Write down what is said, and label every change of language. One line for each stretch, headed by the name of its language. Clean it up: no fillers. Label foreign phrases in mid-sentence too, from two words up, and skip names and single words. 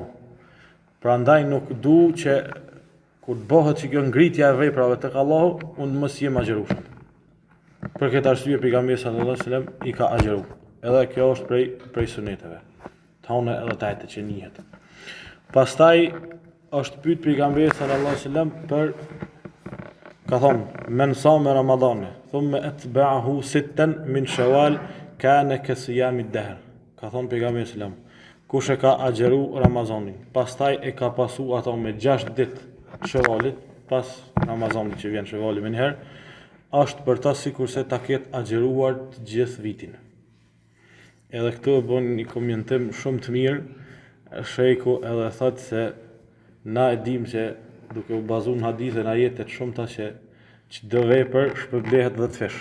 Albanian: Prandaj nuk du që kur të bëhet që kjo ngritja e veprave tek Allahu, unë mos jem agjerueshëm. Për këtë arsye pejgamberi
Arabic: صلى الله عليه وسلم
Albanian: i ka agjeru. Edhe kjo është prej suneteve. Hanë edhe tajtë që njihet. Pastaj është pyet pejgamberi
Arabic: صلى الله عليه وسلم
Albanian: për, ka thonë,
Arabic: من صام رمضان ثم أتبعه ستا من شوال كان كصيام الدهر.
Albanian: Ka thonë pejgamberi
Arabic: صلى الله عليه وسلم,
Albanian: kush e ka agjeru Ramazanin, pastaj e ka pasu ato me 6 ditë Shawalit, pas Ramazanit që vjen Shawali më njëherë, është për ta sikurse ta ketë agjeruar të gjithë vitin. Edhe këtu e bën një komentim shumë të mirë, shejku edhe thot se na e dim që duke u bazuar në hadithe në ajete të shumta që çdo vepër shpërblehet 10 fish.